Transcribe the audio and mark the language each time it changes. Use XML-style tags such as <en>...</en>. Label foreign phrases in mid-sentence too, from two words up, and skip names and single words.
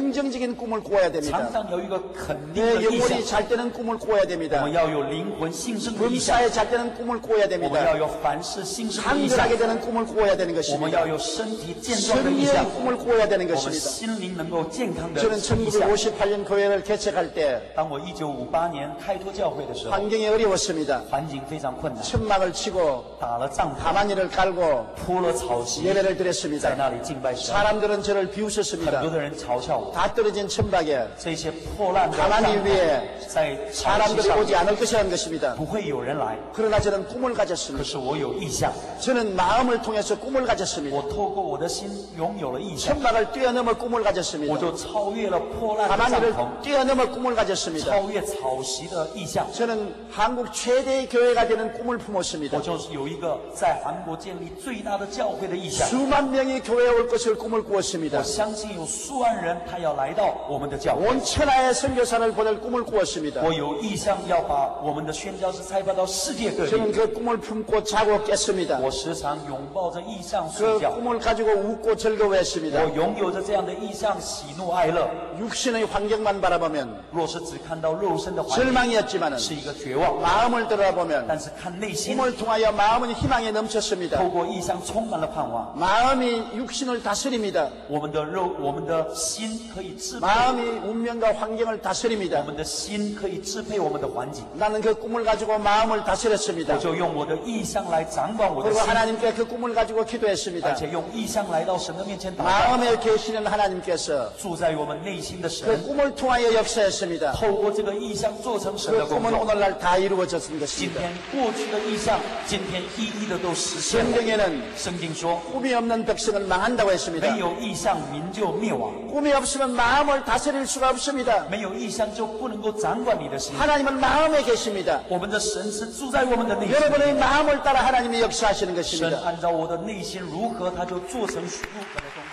<ko>긍정적인 꿈을 꾸어야</ko> <zh>常</zh> <ko>됩니다.</ko> <zh>常有一个肯定的</zh> <ko>내</ko> <zh>意象</zh> <ko>영혼이 。잘 되는 꿈을 꾸어야</ko> <zh>我</zh> <ko>됩니다.</ko> <zh>们要有灵魂兴盛的意象，</zh> <ko>범사에 잘 되는 꿈을 꾸어야</ko> <zh>我们</zh> <ko>됩니다.</ko> <zh>要有凡事兴盛的意象，</zh> <ko>강건하게 되는 꿈을 꾸어야 되는</ko> <zh>我们要</zh> <ko>것입니다.</ko> <zh>有身体健壮的意象，</zh> <ko>승리의 꿈을 꾸어야 되는</ko> <zh>我们</zh> <ko>것입니다.</ko> <zh>心灵能够健康的</zh> <ko>저는</ko> <zh>意象。</zh> <ko>1958년 교회를 개척할 때</ko> <zh>当我1958年开拓教会的时候，</zh> <ko>환경이 어려웠습니다.</ko> <zh>环境非常困难，</zh> <ko>천막을 치고</ko> <zh>打了帐篷，</zh> <ko>가마니를 깔고</ko> <zh>铺了草席，</zh> <ko>예배를</ko> <zh>在</zh> <ko>드렸습니다.</ko> <zh>那里敬拜神。</zh> <ko>사람들은 저를</ko> <zh>很</zh> <ko>비웃었습니다.</ko> <zh>多的人嘲笑我，</zh> <ko>다 떨어진 천막에</ko> <zh>这些破烂的</zh> <ko>가마니</ko> <zh>帐篷</zh> <ko>위에</ko> <zh>在草席</zh> <ko>사람들이</ko> <zh>上</zh> <ko>오지 않을 것이라는 것입니다.</ko> <zh>不会有人来。</zh> <ko>그러나 저는 꿈을</ko> <zh>可</zh> <ko>가졌습니다.</ko> <zh>是我有意象，</zh> <ko>저는 마음을 통해서 꿈을 가졌습니다.</ko> <zh>我透过我的心拥有了意象，</zh> <ko>천막을 뛰어넘어 꿈을</ko> <zh>我</zh> <ko>가졌습니다.</ko> <zh>就超越了破烂的帐</zh> <ko>가마니를</ko> <zh>篷，</zh> <ko>뛰어넘어 꿈을 가졌습니다.</ko> <zh>超越草席的意象。</zh> <ko>저는 한국 최대의 교회가 되는 꿈을</ko> <zh>我</zh> <ko>품었습니다.</ko> <zh>就是有一个在韩国建立最大的教会的意象。</zh> <ko>수만 명이 교회에 올 것을 꿈을</ko> <zh>我</zh> <ko>꾸었습니다.</ko> <zh>相信有数万人他要来到我们的教会。</zh> <ko>온 천하의 선교사를 보낼 꿈을 꾸었습니다.</ko> <zh>我有意向要把我们的宣教士差派到世界各地。</zh> <ko>저는 그 꿈을 품고 자고 깼습니다.</ko> <zh>我时常拥抱着意向睡</zh> <ko>그</ko> <zh>觉。</zh> <ko>꿈을 가지고 웃고 즐거워했습니다.</ko> <zh>我拥有着这样的意象，喜怒哀乐。</zh> <ko>육신의 환경만 바라보면</ko> <zh>若是只看到肉身的环境，</zh> <ko>절망이었지만은</ko> <zh>是一个绝望；</zh> <ko>마음을 들어보면</ko> <zh>但是看内心，</zh> <ko>꿈을 통하여 마음은 희망에 넘쳤습니다.</ko> <zh>透过意象充满了盼望。</zh> <ko>마음이 육신을 다스립니다.</ko> <zh>我们的肉，我们的心可以支配，</zh> <ko>마음이 운명과 환경을</ko> <zh>我</zh> <ko>다스립니다.</ko> <zh>们的心可以支配我们的环境。</zh> <ko>나는 그 꿈을 가지고 마음을</ko> <zh>我</zh> <ko>다스렸습니다.</ko> <zh>就用我的意象来掌管我的</zh> <ko>그리고</ko> <zh>心，</zh> <ko>하나님께 그 꿈을 가지고</ko> <zh>而</zh> <ko>기도했습니다.</ko> <zh>且用意象来到神的面前祷告。</zh> <ko>마음에 계시는 하나님께서</ko> <zh>住在我们内心的</zh> <ko>그</ko> <zh>神，</zh> <ko>꿈을 통하여 역사했습니다.</ko> <zh>透过这个意象做成神的</zh> <ko>그</ko> <zh>工</zh> <ko>꿈은</ko> <zh>作。</zh> <ko>오늘날 다 이루어졌던</ko> <zh>今</zh> <ko>것입니다.</ko> <zh>天过去的意象，今天一一的都实现了。</zh> <ko>성경에는</ko> <zh>圣经说，</zh> <ko>꿈이 없는 백성은 망한다고 했습니다.</ko> <zh>没有意象，民就灭亡；</zh> <ko>꿈이 없으면 마음을 다스릴 수가 없습니다.</ko> <zh>没有意象，就不能够掌管你的心。</zh> <ko>하나님은 마음에 계십니다.</ko> <zh>我们的神是住在我们的内心，</zh> <ko>여러분의 마음을 따라 하나님이 역사하시는</ko> <zh>神</zh> <ko>것입니다.</ko> <zh>按照我的内心如何，他就做成许多。</zh>